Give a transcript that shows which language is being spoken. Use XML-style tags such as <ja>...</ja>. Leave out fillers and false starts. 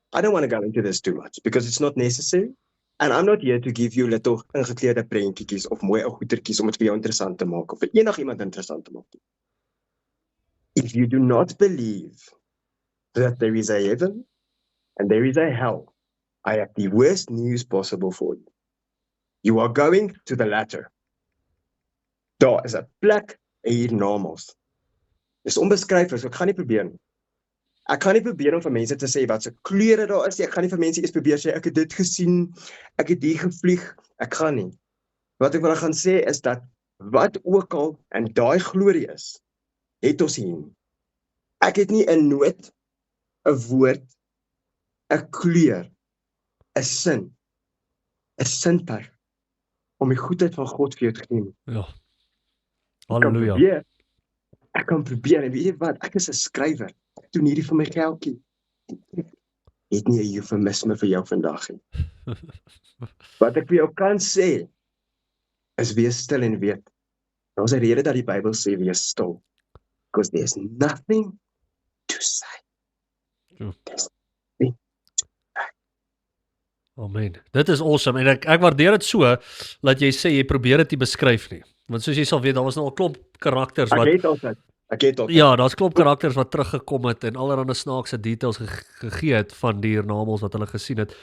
<en>I don't want to go into this too much because it's not necessary. And I'm not here to give you little</en> <af>ingekleurde prentjies of mooi ou goetertjies om dit vir jou interessant te maak</af> <en>of vir enigiemand interessant te maak. If you do not believe that there is a heaven and there is a hell, I have the worst news possible for you. You are going to the latter.</en> <af>Daar is 'n plek hiernamaals. Dis onbeskryflik, so ek gaan nie probeer nie. Ek gaan nie probeer om vir mense te sê wat se kleure daar is nie. Ek gaan nie vir mense eers probeer sê ek het dit gesien, ek het hier gevlieg. Ek gaan nie. Wat ek wil gaan sê is dat wat ook al in daai glorie is, het ons hier. Ek het nie 'n noot, 'n woord, 'n kleur, 'n sin, 'n sintuig om die goedheid van God vir jou te gee. Ja. Halleluja. Ek kan probeer en weet jy wat, ek is 'n skrywer. Ek doen hierdie vir my geldjie. Het nie 'n eufemisme vir jou vandag nie. Wat ek vir jou kan sê is wees stil en weet. Daar's 'n rede dat die Bybel sê wees stil.</af> <en>Because there's nothing to say. There's nothing. Amen.</en> <af>Dit is awesome en ek waardeer dit so dat jy sê jy probeer dit nie beskryf nie. Want soos jy sal weet, daar was nou al klomp karakters wat Ek het altyd. Ja, daar's klomp karakters wat teruggekom het en allerlei snaakse details gegee het van die hiernamaals wat hulle gesien het.</af>